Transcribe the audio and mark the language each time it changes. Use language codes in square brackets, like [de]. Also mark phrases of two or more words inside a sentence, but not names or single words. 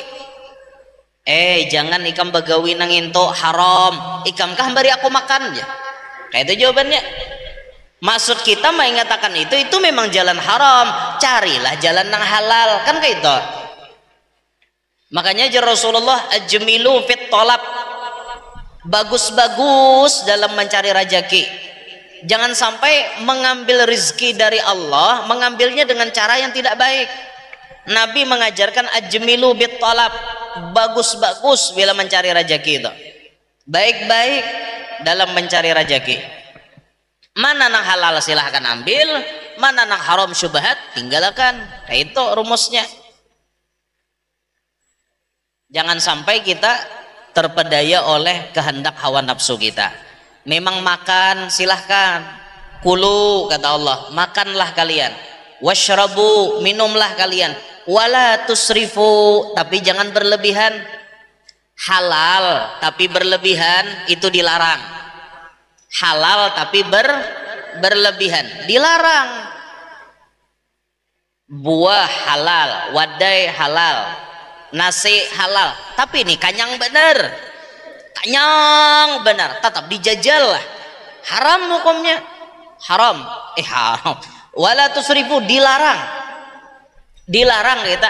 [bjn] Jangan ikam bagawi nang into haram, ikam kah bari aku makan ya. [id] Kayak itu jawabannya. Maksud kita mengatakan itu memang jalan haram, carilah jalan nang halal, kan kayak itu. Makanya Rasulullah [ar] أجملوا في الطلب, [id] bagus-bagus dalam mencari rezeki. Jangan sampai mengambil rezeki dari Allah, mengambilnya dengan cara yang tidak baik. Nabi mengajarkan [ar] أجملوا بالطلب, [id] bagus-bagus bila mencari rezeki itu, baik-baik dalam mencari rezeki. Mana nang halal silahkan ambil, mana nang haram syubhat tinggalkan. Kayak itu rumusnya. Jangan sampai kita terpedaya oleh kehendak hawa nafsu kita. Memang makan silahkan, kulu kata Allah, makanlah kalian, washrabu, minumlah kalian, [ar] ولا تسرفوا, [id] tapi jangan berlebihan. Halal tapi berlebihan itu dilarang. Halal tapi berlebihan dilarang. Buah halal, wadai halal, nasi halal, tapi ini kanyang bener, tetap dijajal lah. Haram hukumnya, haram. [ar] ولا تسرفوا, [id] dilarang kita.